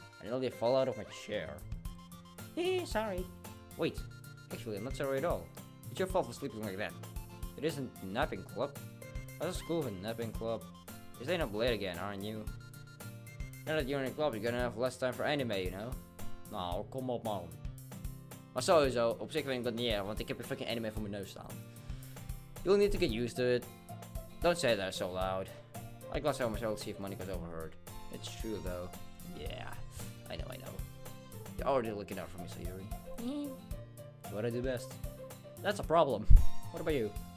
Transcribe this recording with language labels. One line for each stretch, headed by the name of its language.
English: I nearly fall out of my chair. Sorry. Wait, actually I'm not sorry at all. It's your fault for sleeping like that. It isn't napping club. I was at school with a napping club. You're staying up late again, aren't you? Now that you're in a club, you're gonna have less time for anime, you know?
Dutch: Nou, kom op man. Maar sowieso, op zich vind ik dat niet erg, want ik heb een fucking anime voor mijn neus staan.
English: You'll need to get used to it. Don't say that so loud. I glanced over my shoulder to see if Monica's overheard. It's true though. Yeah, I know. You're already looking out for me, Sayuri. It's what I do best. That's a problem. What about you?